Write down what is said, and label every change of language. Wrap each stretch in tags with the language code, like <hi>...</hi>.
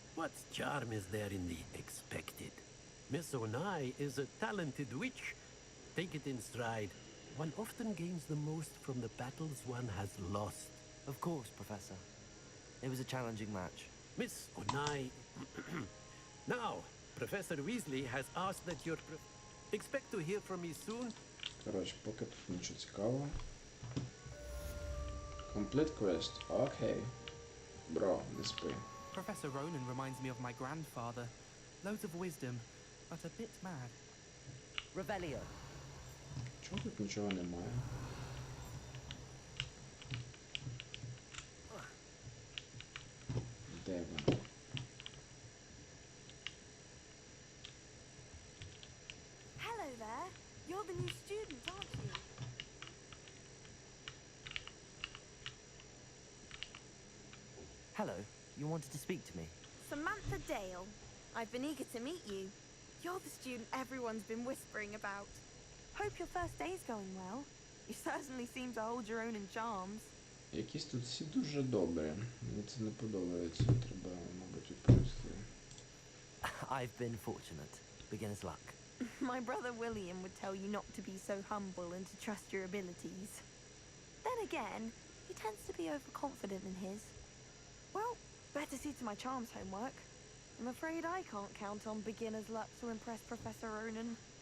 <en>What charm is there in the expected? Miss Onai is a talented witch. Take it in stride. One often gains the most from the battles one has lost. Of course, Professor. It was a challenging match. Miss Onai... Now, Professor Weasley has asked that your... Expect to hear from me soon.</en> <uk>Коротше, поки тут нічого цікавого.</uk> <en>Complete quest. Okay. Bro,</en> <uk>не спи.</uk> <en>Professor Ronan reminds me of my grandfather. Loads of wisdom, but a bit mad.</en> <la>Revelio.</la> <uk>Чого тут нічого немає? Де вона?</uk> <en>Hello there. You're the new student, aren't you? Hello. You wanted to speak to me? Samantha Dale. I've been eager to meet you. You're the student everyone's been whispering about. Hope your first day's going well. You certainly seem to hold your own in charms.</en> <uk>Якісь тут всі дуже добрі. Мені це не подобається. Треба, мабуть, відповісти.</uk> <en>I've been fortunate. Beginner's luck. My brother William would tell you not to be so humble and to trust your abilities. Then again, he tends to be overconfident in his. Well, better see to my charms homework. I'm afraid I can't count on beginner's luck to impress Professor Ronan.</en>